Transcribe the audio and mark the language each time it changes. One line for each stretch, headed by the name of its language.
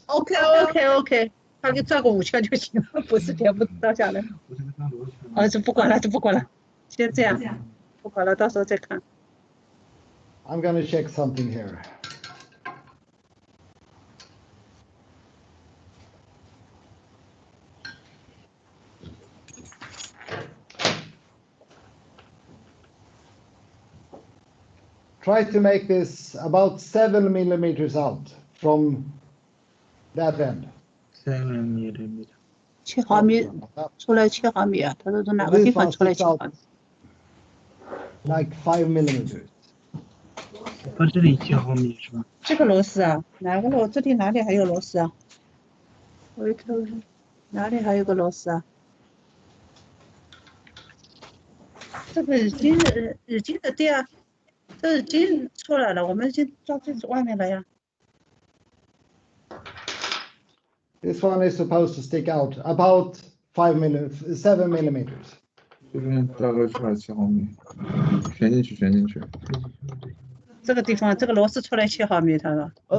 Chinese: OK，他给转个5圈就行了，不是全部倒下来。就不管了，先这样，不管了，到时候再看。
English: I'm gonna check something here. Try to make this about 7 millimeters out from that end. 7 millimeter。
Chinese: 7毫米出来7毫米啊，他说从哪个地方出来7毫米？
English: Like 5 millimeters.
Chinese: 它这里7毫米是吧？这个螺丝啊，哪个螺？这里哪里还有螺丝啊？我一看，哪里还有个螺丝啊？这个已经的对啊，这已经出来了，我们已经装这外面了呀。
English: This one is supposed to stick out about 7 millimeters.
Chinese: 这边大概出来7毫米，旋进去。这个地方，这个螺丝出来7毫米，他说。